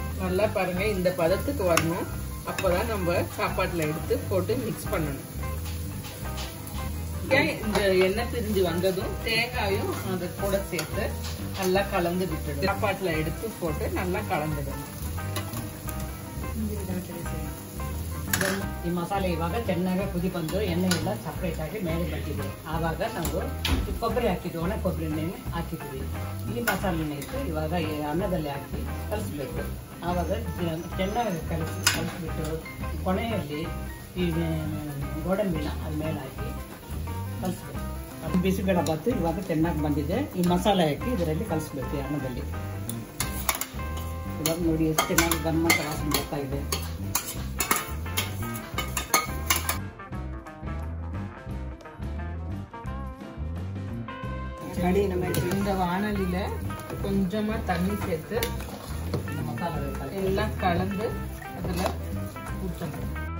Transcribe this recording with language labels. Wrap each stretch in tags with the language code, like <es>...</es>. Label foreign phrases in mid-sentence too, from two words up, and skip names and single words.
<ta>நல்லா பாருங்க, இந்த பதத்துக்கு வரணும். அப்பதான் நம்ம சாப்பாட்டுல எடுத்து போட்டு மிக்ஸ் பண்ணணும். இந்த எண்ணெய் பிரிஞ்சு வந்ததும் தேங்காயும் அது கூட சேர்த்து நல்லா கலந்து விட்டுடும். சாப்பாட்டுல எடுத்து போட்டு நல்லா கலந்துடணும்.</ta> <kn>ಈ ಮಸಾಲೆ ಇವಾಗ ಚೆನ್ನಾಗಿ ಕುದಿ ಬಂದು ಎಣ್ಣೆ ಎಲ್ಲ ಸಪ್ರೇಟ್ ಆಗಿ ಮೇಲೆ ಬಂದಿದೆ. ಆವಾಗ ನಾವು ಕೊಬ್ಬರಿ ಹಾಕಿದ್ವಿ, ಒಣ ಕೊಬ್ಬರಿ ಎಣ್ಣೆ ಹಾಕಿದ್ವಿ. ಈ ಮಸಾಲೆನ ಇಟ್ಟು ಇವಾಗ ಅನ್ನದಲ್ಲಿ ಹಾಕಿ ಕಲಿಸ್ಬೇಕು. ಆವಾಗ ಚೆನ್ನಾಗಿ ಕಲಿಸ್ಬಿಟ್ಟು ಕೊನೆಯಲ್ಲಿ ಈ ಗೋಡಂಬಿನ ಅದ ಮೇಲೆ ಹಾಕಿ ಕಲಿಸ್ಬೇಕು. ಅದು ಬಿಸಿಬೇಳೆಬಾತ್ ಇವಾಗ ಚೆನ್ನಾಗಿ ಬಂದಿದೆ. ಈ ಮಸಾಲೆ ಹಾಕಿ ಇದರಲ್ಲಿ ಕಲಿಸ್ಬೇಕು ಈ ಅನ್ನದಲ್ಲಿ. ಇವಾಗ ನೋಡಿ ಎಷ್ಟು ಚೆನ್ನಾಗಿ ಗಮ್ಮತ್ತ ವಾಸನೆ ಬರ್ತಾ ಇದೆ.</kn> <ta>இந்த வாணலியில கொஞ்சமா தண்ணி சேர்த்து எல்லாம் கலந்து அதுல ஊற்றணும்.</ta>